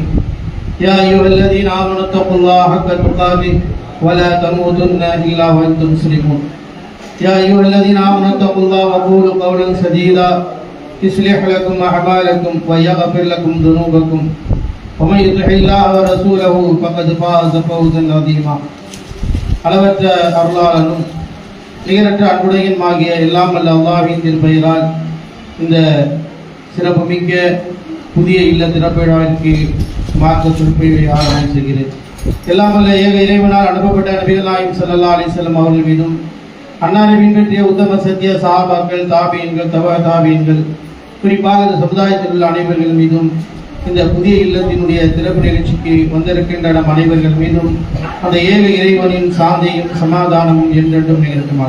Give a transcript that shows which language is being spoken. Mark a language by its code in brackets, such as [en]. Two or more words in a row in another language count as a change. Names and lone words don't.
[ar] يا أيها الذين آمنوا اتقوا الله حق تقاته ولا تموتن إلا وأنتم مسلمون. يا أيها الذين آمنوا اتقوا الله وقولوا قولا سديدا يصلح لكم أعمالكم ويغفر لكم ذنوبكم ومن يطع الله ورسوله فقد فاز فوزا عظيما. [ta] அளவற்ற அருளாளனும் நிகரற்ற அன்புடையனுமாகிய எல்லாம் வல்ல அல்லாஹ்வின் திருப்பெயரால் இந்த சிறப்புமிக்க புதிய இல்ல திறப்பிழாவிற்கு மார்க்க சொற்பொழிவை ஆரம்பம் செய்கிறேன். எல்லாம் வல்ல ஏக இறைவனால் அனுப்பப்பட்ட நபிகள் நாயகம் [ar] صلى الله عليه وسلم [ta] அவர்கள் மீதும் அன்னாரை பின்பற்றிய உத்தம சத்திய சஹாபாக்கள், தாபீன்கள், தபா தாபீன்கள், குறிப்பாக இந்த சமுதாயத்தில் உள்ள அனைவர்கள் மீதும் இந்த புதிய இல்லத்தினுடைய திறப்பு நிகழ்ச்சிக்கு வந்திருக்கின்ற நம் அனைவர்கள் மீதும் அந்த ஏக இறைவனின் சாந்தியும் சமாதானமும் என்றென்றும் நிகழ்த்துமாக.